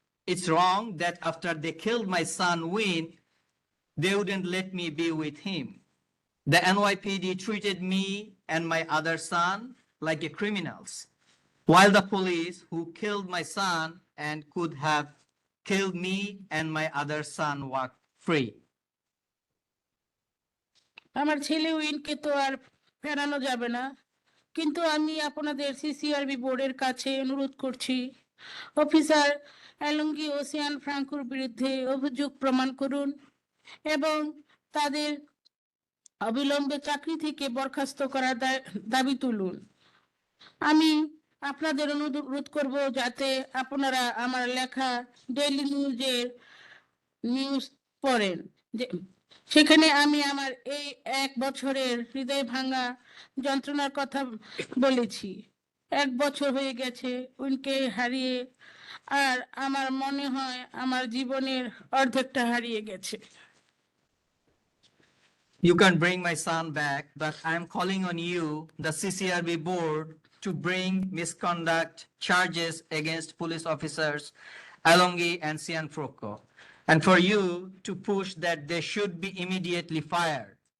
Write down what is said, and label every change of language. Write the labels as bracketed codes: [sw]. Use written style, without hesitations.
[en] It's wrong that after they killed my son Wayne, they wouldn't let me be with him. The NYPD treated me and my other son like criminals, while the police who killed my son and could have killed me and my other son were free. [bn] আমার ছেলে উইনকে তো আর ফেরানো যাবে না, কিন্তু আমি আপনাদের সিসিআরবি বোর্ডের কাছে অনুরোধ করছি, অফিসার অ্যালঙ্গি ও সিয়ান ফ্রাঙ্কোর বিরুদ্ধে অভিযোগ প্রমাণ করুন এবং তাদের অবিলম্বে চাকরি থেকে বরখাস্ত করার দাবি তুলুন। আমি আপনাদের অনুরোধ করব যাতে আপনারা আমার লেখা ডেইলি নিউজ পড়েন, সেখানে আমি আমার এই 1 বছরের হৃদয় ভাঙা যন্ত্রণার কথা বলেছি। 1 বছর হয়ে গেছে উনকে হারিয়ে, আর আমার মনে হয় আমার জীবনের অর্ধেকটা হারিয়ে গেছে। [en] You can bring my son back, but I'm calling on you, the CCRB board, to bring misconduct charges against police officers Alongi and Cianfrocco, and for you to push that they should be immediately fired.